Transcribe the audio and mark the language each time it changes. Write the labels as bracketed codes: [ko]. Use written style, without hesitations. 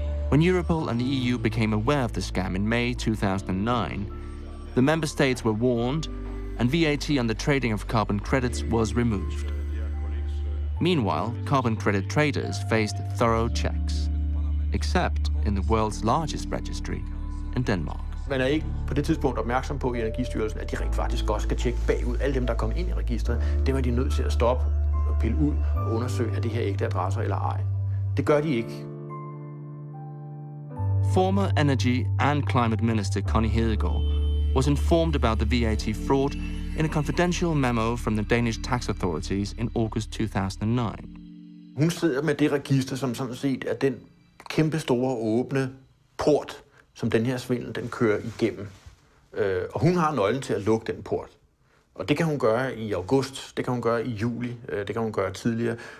[en] When Europol and the EU became aware of the scam in May 2009, the member states were warned and VAT on the trading of carbon credits was removed. Meanwhile, carbon credit traders faced thorough checks, except in the world's largest registry in Denmark. [da] Man er ikke på det tidspunkt opmærksom på i Energistyrelsen, at de rent faktisk også skal tjekke bagud. Alle dem, der kommer ind i registret, dem er de nødt til at stoppe og pille ud og undersøge, er det her ægte adresser eller ej. Det gør de ikke. [en] Former Energy and Climate Minister Connie Hedegaard was informed about the VAT fraud in a confidential memo from the Danish tax authorities in August 2009. [da] Hun sidder med det register, som sådan set er den kæmpe store åbne port, som den her svindel, den kører igennem. Og hun har nøglen til at lukke den port. Og det kan hun gøre i august, det kan hun gøre i juli, det kan hun gøre tidligere.